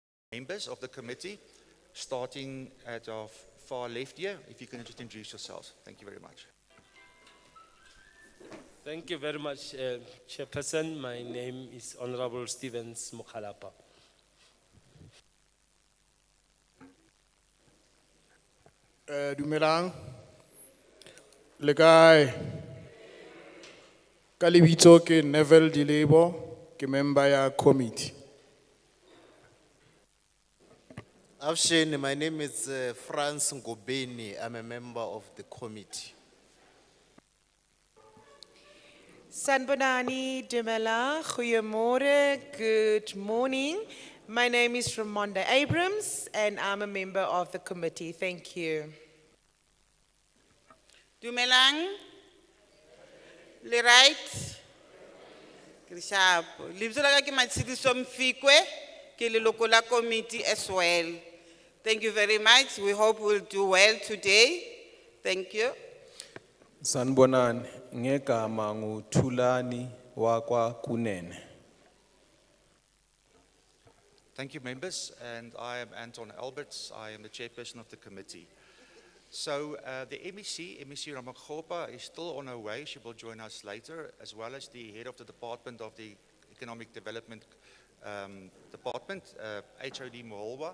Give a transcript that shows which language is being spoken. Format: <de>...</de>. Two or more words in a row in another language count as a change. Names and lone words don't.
<en>Members of the committee, starting at our far left here, if you can just introduce yourselves. Thank you very much. Thank you very much, Chairperson. My name is Honorable Stevens Mokhalapa.</en> <st>Dumelang. Le kae? Ka lebitso ke Neville Dilebo, ke member ya committee.</st> <en>Afshin, my name is Franz Ngobeni. I'm a member of the committee.</en> <zu>Sanbonani Dumela, goeiemorgen,</zu> <en>good morning. My name is Ramonda Abrams and I'm a member of the committee. Thank you.</en> <st>Dumelang, le right, Krishap. Libzo laga ki matsidi somfikwe, ke le lokola committee</st> <en>as well. Thank you very much. We hope we'll do well today. Thank you.</en> <zu>Sanibonani, ngegama nguThulani wakwa Kunene.</zu> <en>Thank you, members. And I am Anton Alberts. I am the chairperson of the committee. So the MEC Ramakgopa, is still on her way. She will join us later, as well as the head of the Department of the Economic Development Department, HOD Moholwa.</en>